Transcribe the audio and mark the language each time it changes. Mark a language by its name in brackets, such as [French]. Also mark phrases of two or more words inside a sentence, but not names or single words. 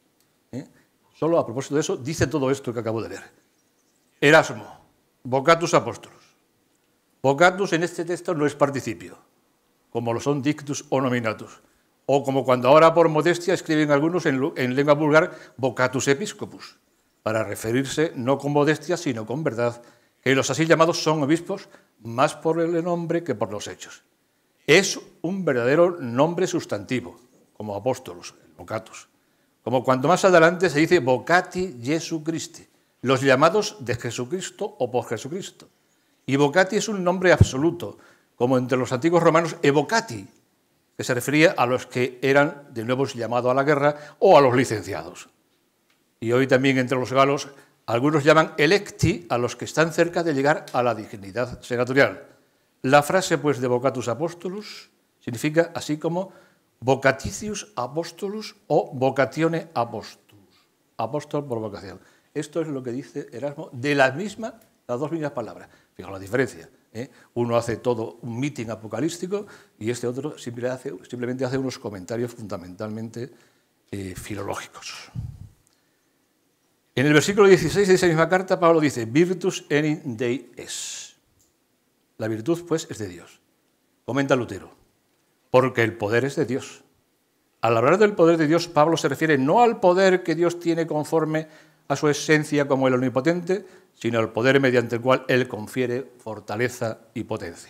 [Spanish] Solo a propósito de eso dice todo esto que acabo de leer. Erasmo, [Latin] vocatus apóstolos. [Spanish] Vocatus en este texto no es participio, como lo son dictus o nominatus, o como cuando ahora por modestia escriben algunos en lengua vulgar [Latin] vocatus episcopus, [Spanish] para referirse no con modestia sino con verdad, que los así llamados son obispos más por el nombre que por los hechos. Es un verdadero nombre sustantivo, como apóstolos, el vocatus, como cuando más adelante se dice [Latin] vocati Jesu Christi, [Spanish] los llamados de Jesucristo o por Jesucristo. Y vocati es un nombre absoluto, como entre los antiguos romanos evocati, que se refería a los que eran de nuevo llamados a la guerra o a los licenciados. Y hoy también entre los galos algunos llaman electi a los que están cerca de llegar a la dignidad senatorial. La frase, pues, de [Latin] vocatus apostolus [Spanish] significa así como [Latin] vocaticius apostolus [Spanish] o [Latin] vocatione apostolus, [Spanish] apóstol por vocación. Esto es lo que dice Erasmo de las dos mismas palabras. Fijaos la diferencia. Uno hace todo un meeting apocalíptico y este otro simplemente hace unos comentarios fundamentalmente filológicos. En el versículo 16 de esa misma carta, Pablo dice, [Latin] virtus enim Dei es. [Spanish] La virtud, pues, es de Dios. Comenta Lutero, porque el poder es de Dios. Al hablar del poder de Dios, Pablo se refiere no al poder que Dios tiene conforme a su esencia como el omnipotente, sino al poder mediante el cual Él confiere fortaleza y potencia.